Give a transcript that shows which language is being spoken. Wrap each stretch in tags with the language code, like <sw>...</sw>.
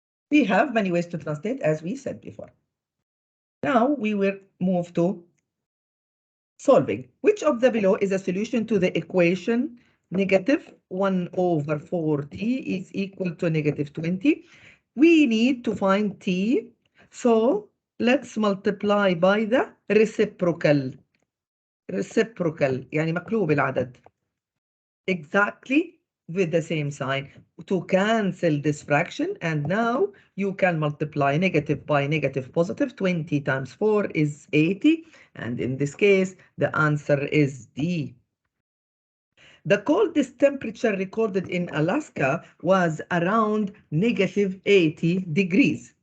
<en>We have many ways to translate, as we said before. Now we will move to solving. Which of the below is a solution to the equation negative 1 over 4t is equal to negative 20? We need to find t, so let's multiply by the reciprocal.</en> <ar>Reciprocal يعني مقلوب العدد.</ar> <en>Exactly with the same sign to cancel this fraction, and now you can multiply negative by negative positive. 20 times 4 is 80, and in this case the answer is D. The coldest temperature recorded in Alaska was around negative 80 degrees.</en>